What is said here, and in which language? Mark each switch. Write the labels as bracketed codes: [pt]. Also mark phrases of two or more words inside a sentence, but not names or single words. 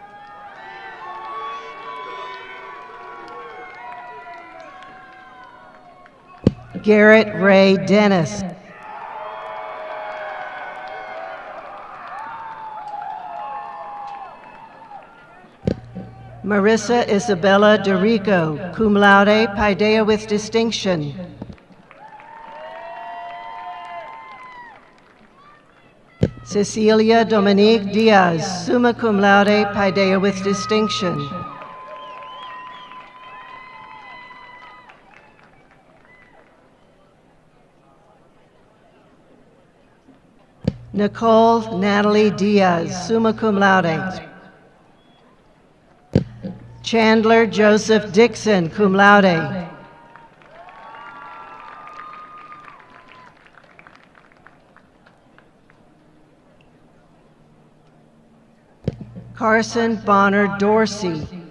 [en] Garrett Ray Dennis. Marissa Isabella DeRico, [la] cum laude, [en] Paideia with distinction. Cecilia Dominique Diaz, [la] summa cum laude, [en] Paideia with distinction. Nicole Natalie Diaz, [la] summa cum laude. [en] Chandler Joseph Dixon, [la] cum laude. [en] Carson Bonner Dorsey.